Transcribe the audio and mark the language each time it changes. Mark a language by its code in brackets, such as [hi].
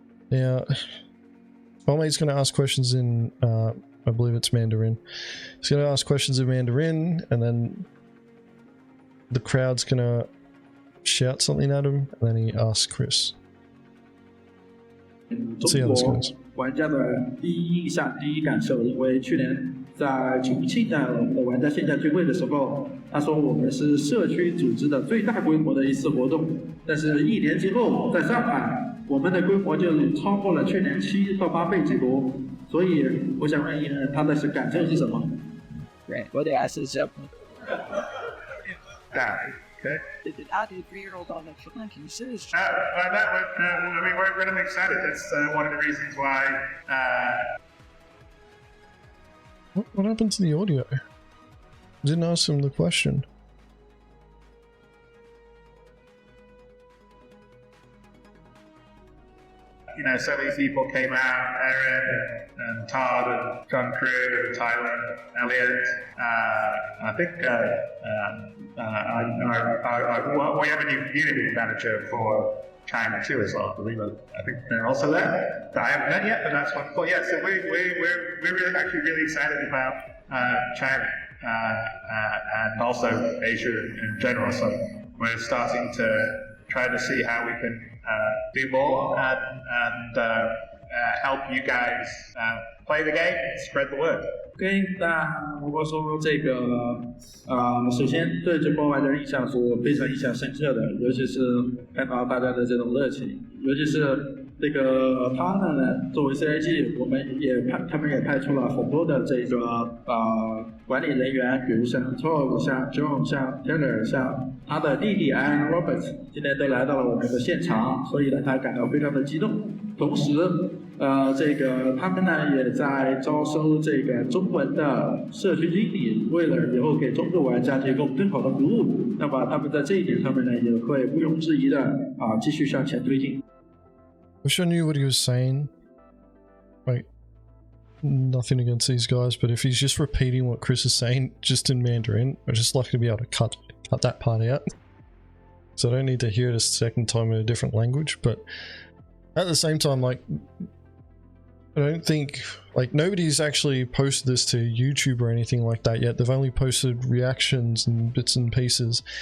[en] Now, Ome's going to ask questions in, I believe it's Mandarin. He's going to ask questions in Mandarin, and then the crowd's going to shout something at him, and then he asks Chris. See how this goes. [zh] 玩家的第一印象、第一感受，因为去年在重庆的我们的玩家线下聚会的时候，他说我们是社区组织的最大规模的一次活动，但是1年之后，在上海，我们的规模就超过了去年7到8倍之多，所以我想问一下他的感受是什么？对，我得是这样。 [en] Okay. How do you feel about the ranking system? We're really excited. That's one of the reasons why. What happened to the audio? Didn't ask him the question. So many people came out, Aaron and Todd and John Crew and Tyler and Elliot. I think we have a new community manager for China too as well. I think they're also there. I haven't met yet, but that's wonderful. Yeah, so we're really excited about China and also Asia in general. So we're starting to try to see how we can do more and help you guys play the game and spread the word. [zh] OK，那如果说这个首先对这波玩的印象是我非常印象深刻的，尤其是看到大家的这种热情，尤其是这个他们呢，作为 CIG， 他们也派出了很多的这个管理人员，比如像 Todd、像 John、像 Taylor、像他的弟弟 Aaron Roberts， 今天都来到了我们的现场，所以呢，他感到非常的激动。同时，这个他们呢也在招收这个中文的社区经理，为了以后给中国玩家提供更好的服务。那么他们在这一点上面呢，也会毋庸置疑的继续向前推进。 [en] I wish I knew what he was saying. Like, nothing against these guys, but if he's just repeating what Chris is saying just in Mandarin, I'd just like to be able to cut that part out. So I don't need to hear it a second time in a different language, but at the same time, like, I don't think, like, nobody's actually posted this to YouTube or anything like that yet. They've only posted reactions and bits and pieces.